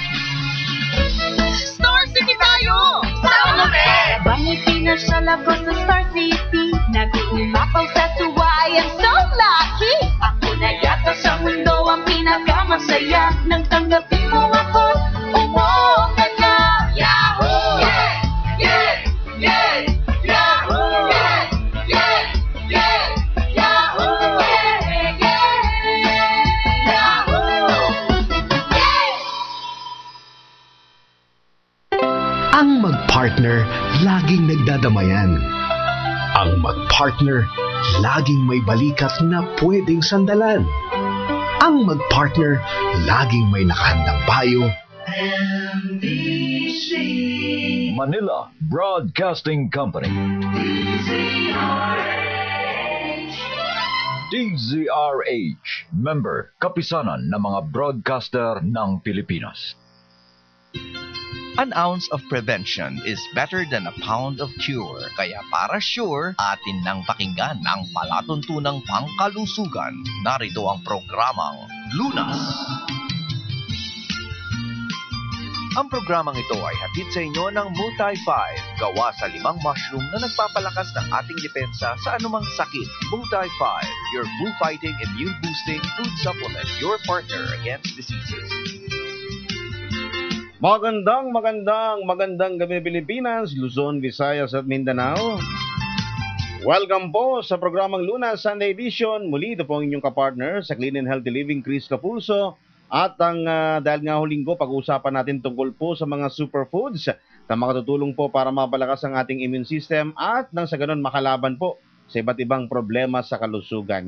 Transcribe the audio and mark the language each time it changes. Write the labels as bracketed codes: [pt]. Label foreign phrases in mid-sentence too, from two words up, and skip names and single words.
[tl] Star City tayo! Sama kami! Bangay pinasyal ako sa Star City. Nag-uumapaw sa tuwa, [en] I am so lucky. [tl] Ako na yata sa mundo ang pinakamasaya. Nang tanggapin mo ako, umonga na. Yahoo! Yeah! Yeah! Yeah! Yahoo! Yeah! Yeah! Yeah! Yahoo! Yeah! Yeah! Yahoo! Yeah! Ang mag-partner, laging nagdadamayan. Ang mag-partner, laging may balikat na pwedeng sandalan. Ang mag-partner, laging may nakahandang payo. MBC Manila Broadcasting Company. DZRH, member kapisanan ng mga broadcaster ng Pilipinas. [en] An ounce of prevention is better than a pound of cure. [tl] Kaya para sure, atin nang pakinggan ang palatuntunang pangkalusugan. Narito ang programang Lunas. Ang programang ito ay hatid sa inyo ng Multi-5, gawa sa 5 mushroom na nagpapalakas ng ating depensa sa anumang sakit. [en] Multi-5, your flu-fighting, immune-boosting food supplement, your partner against diseases. [tl] Magandang gabi Pilipinas, Luzon, Visayas at Mindanao. Welcome po sa programang Lunas Sunday Edition. Muli ito po ang inyong kapartner sa [en] Clean and Healthy Living, [tl] Chris Capulso. At dahil nga huling ko, pag-uusapan natin tungkol po sa mga superfoods na makatutulong po para mapalakas ang ating [en] immune system [tl] at nang sa ganun makalaban po sa iba't ibang problema sa kalusugan.